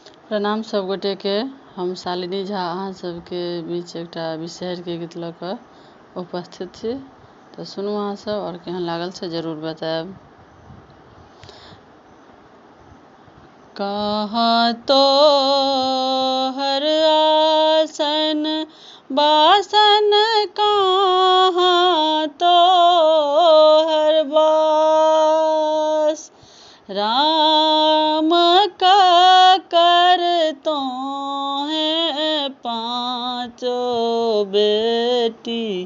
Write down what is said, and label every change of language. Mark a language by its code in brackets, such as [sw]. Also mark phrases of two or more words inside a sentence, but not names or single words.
[mai] प्रणाम सब गोटे के। हम शालिनी झा अहाँ सबके बीच एकटा विषहर के गीत लऽ कऽ उपस्थित छी। तऽ सुनू अहाँ सब और केहन लागल से जरूर बताएब। कहाँ तो हर आसन बासन, कहाँ तो हर बास, राम का करतो है पांचों बेटी,